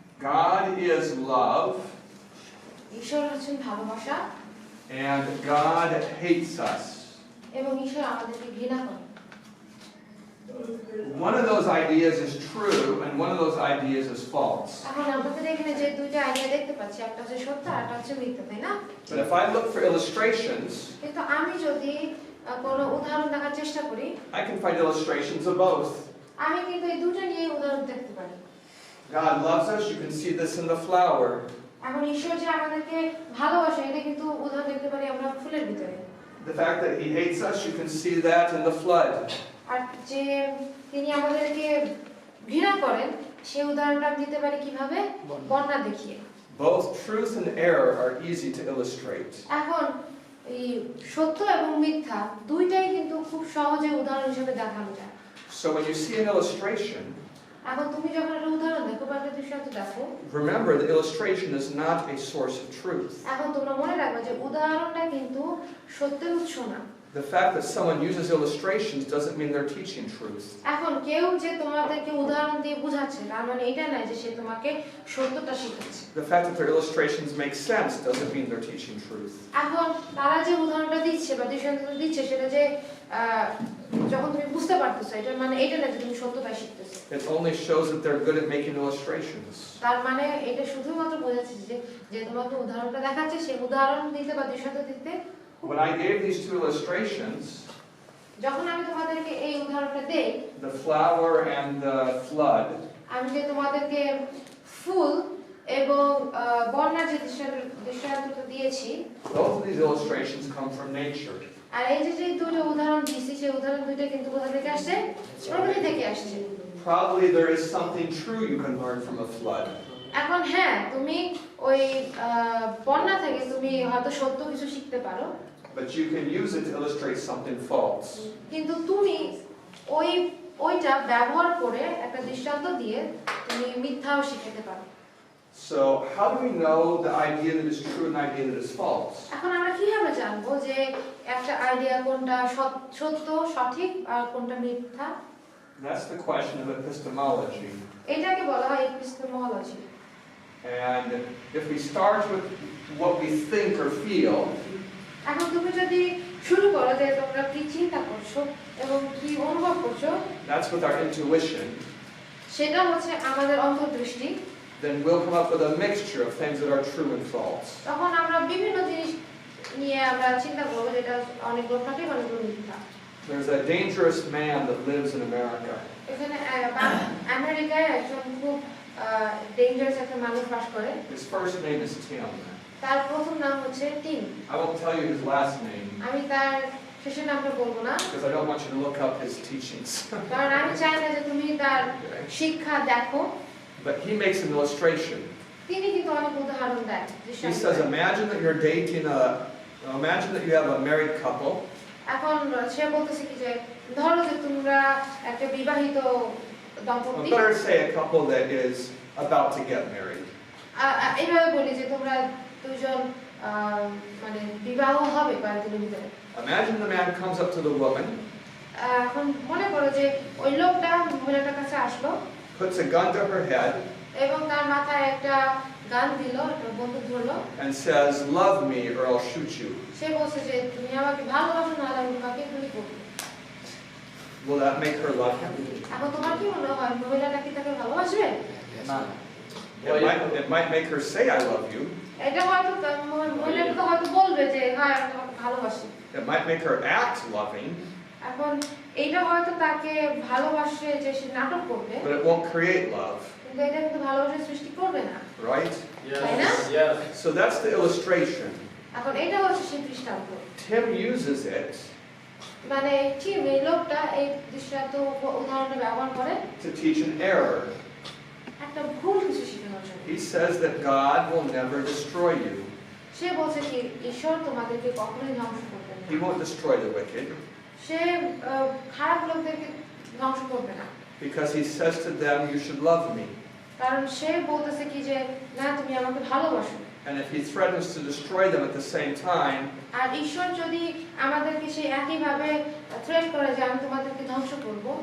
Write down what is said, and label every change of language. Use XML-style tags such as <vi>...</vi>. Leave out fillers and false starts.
<en>God is love,</en> <bn>ঈশ্বর হচ্ছেন ভালোবাসা,</bn> <en>and God hates us.</en> <bn>এবং ঈশ্বর আমাদেরকে ঘৃণা করে।</bn> <en>One of those ideas is true, and one of those ideas is false.</en> <bn>এখন আমাদের এখানে যে দুইটা আইডিয়া দেখতে পাচ্ছি, একটা হচ্ছে সত্য আর একটা হচ্ছে মিথ্যা, তাই না?</bn> <en>But if I look for illustrations,</en> <bn>কিন্তু আমি যদি কোনো উদাহরণ দেখার চেষ্টা করি,</bn> <en>I can find illustrations of both.</en> <bn>আমি কিন্তু এই দুটো নিয়ে উদাহরণ দেখতে পারি।</bn> <en>God loves us, you can see this in the flower.</en> <bn>এখন ঈশ্বর যে আমাদেরকে ভালোবাসে এটা কিন্তু উদাহরণ দেখতে পারি আমরা ফুলের ভিতরে।</bn> <en>The fact that He hates us, you can see that in the flood.</en> <bn>আর যে তিনি আমাদেরকে ঘৃণা করেন সেই উদাহরণটা দিতে পারি কিভাবে? বন্যা দেখিয়ে।</bn> <en>Both truth and error are easy to illustrate.</en> <bn>এখন এই সত্য এবং মিথ্যা দুইটাই কিন্তু খুব সহজে উদাহরণ হিসেবে দেখানো যায়।</bn> <en>So when you see an illustration,</en> <bn>এখন তুমি যখন একটা উদাহরণ দেখো বা একটা দৃষ্টান্ত দেখো,</bn> <en>remember the illustration is not a source of truth.</en> <bn>এখন তোমরা মনে রাখবে যে উদাহরণটা কিন্তু সত্যের উৎস না।</bn> <en>The fact that someone uses illustrations doesn't mean they're teaching truth.</en> <bn>এখন কেউ যে তোমাদেরকে উদাহরণ দিয়ে বোঝাচ্ছে তার মানে এটা নয় যে সে তোমাকে সত্যটা শেখাচ্ছে।</bn> <en>The fact that their illustrations make sense doesn't mean they're teaching truth.</en> <bn>এখন তারা যে উদাহরণটা দিচ্ছে বা দৃষ্টান্তটা দিচ্ছে সেটা যে যখন তুমি বুঝতে পারতেছো এটা মানে এটা না যে তুমি সত্যটা শিখতেছো।</bn> <en>It only shows that they're good at making illustrations.</en> <bn>তার মানে এটা শুধুমাত্র বোঝাচ্ছে যে তোমাকে উদাহরণটা দেখাচ্ছে সেই উদাহরণ দিতে বা দৃষ্টান্ত দিতে।</bn> <en>When I gave these two illustrations,</en> <bn>যখন আমি তোমাদেরকে এই উদাহরণটা দেই,</bn> <en>the flower and the flood,</en> <bn>আমি যে তোমাদেরকে ফুল এবং বন্যার যে দৃষ্টান্তটা দিয়েছি,</bn> <en>both of these illustrations come from nature.</en> <bn>আর এই যে দুটো উদাহরণ দিয়েছি সেই উদাহরণ দুটো কিন্তু কোথা থেকে আসছে? প্রকৃতি থেকে আসছে।</bn> <en>Probably there is something true you can learn from a flood.</en> <bn>এখন হ্যাঁ, তুমি ওই বন্যা থেকে তুমি হয়তো সত্য কিছু শিখতে পারো,</bn> <en>But you can use it to illustrate something false.</en> <bn>কিন্তু তুমি ওইটা ব্যবহার করে একটা দৃষ্টান্ত দিয়ে তুমি মিথ্যাও শিখাতে পারো।</bn> <en>So how do we know the idea that is true and the idea that is false?</en> <bn>এখন আমরা কিভাবে জানবো যে একটা আইডিয়া কোনটা সত্য সঠিক আর কোনটা মিথ্যা?</bn> <en>That's the question of epistemology.</en> <bn>এটাকে বলা হয় epistemology.</bn> <en>And if we start with what we think or feel,</en> <bn>এখন তুমি যদি শুরু করো যে তোমরা কি চিন্তা করছো এবং কি অনুভব করছো,</bn> <en>that's with our intuition,</en> <bn>সেটা হচ্ছে আমাদের অন্তর্দৃষ্টি,</bn> <en>then we'll come up with a mixture of things that are true and false.</en> <bn>তখন আমরা বিভিন্ন জিনিস নিয়ে আমরা চিন্তা করবো যেটা অনেকগুলো সঠিক অনেকগুলো মিথ্যা।</bn> <en>There's a dangerous man that lives in America.</en> <bn>এখানে আমেরিকায় একজন খুব ডেঞ্জারাস একটা মানুষ বাস করে।</bn> <en>His first name is Tim.</en> <bn>তার প্রথম নাম হচ্ছে team.</bn> <en>I won't tell you his last name</en> <bn>আমি তার শেষের নামটা বলবো না,</bn> <en>because I don't want you to look up his teachings.</en> <bn>কারণ আমি চাই না যে তুমি তার শিক্ষা দেখো।</bn> <en>But he makes an illustration.</en> <bn>তিনি কিন্তু অনেক উদাহরণ দেন।</bn> <en>He says, imagine that you're dating imagine that you have a married couple.</en> <bn>এখন সে বলতেছে কি যে ধরো যে তোমরা একটা বিবাহিত</bn> <en>Well,</en> <bn>দম্পতি</bn> <en>better say a couple that is about to get married.</en> <bn>এইভাবে বলি যে তোমরা দুজন মানে বিবাহ হবে কয়েকদিনের ভিতরে</bn> <en>Imagine the man comes up to the woman,</en> <bn>এখন মনে করো যে ওই লোকটা মহিলাটার কাছে আসলো</bn> <en>puts a gun to her head,</en> <bn>এবং তার মাথায় একটা গান দিল একটা বন্দুক ধরলো</bn> <en>and says, "Love me or I'll shoot you."</en> <bn>সে বলছে যে তুমি আমাকে ভালোবাসো না আমি তোমাকে গুলি করবো</bn> <en>Will that make her love him?</en> <bn>এখন তোমার কি মনে হয় মহিলাটা কি তাকে ভালোবাসবে না</bn> <en>It might make her say, "I love you."</en> <bn>এটা হয়তো মহিলাটা তো হয়তো বলবে যে হ্যাঁ আমি তোমাকে ভালোবাসি</bn> <en>It might make her act loving,</en> <bn>এখন এইটা হয়তো তাকে ভালোবাসে যে সে নাটক করবে</bn> <en>but it won't create love,</en> <bn>কিন্তু এটা কিন্তু ভালোবাসার সৃষ্টি করবে না</bn> <en>right?</en> <bn>তাই না</bn> <en>So that's the illustration.</en> <bn>এখন এটা হচ্ছে সেই দৃষ্টান্ত</bn> <en>Tim uses it</en> <bn>মানে ঠিক এই লোকটা এই দৃষ্টান্ত উদাহরণটা ব্যবহার করে</bn> <en>to teach an error.</en> <bn>একটা ভুল কিছু শেখানোর জন্য</bn> <en>He says that God will never destroy you.</en> <bn>সে বলছে কি ঈশ্বর তোমাদেরকে কখনোই ধ্বংস করবে না</bn> <en>He won't destroy the wicked</en> <bn>সে খারাপ লোকদেরকে ধ্বংস করবে না</bn> <en>because he says to them, "You should love me."</en> <bn>কারণ সে বলতেছে কি যে না তুমি আমাকে ভালোবাসো</bn> <en>And if he threatens to destroy them at the same time,</en> <bn>আর ঈশ্বর যদি আমাদেরকে সেই একইভাবে থ্রেট করে যে আমি তোমাদেরকে ধ্বংস করব</bn>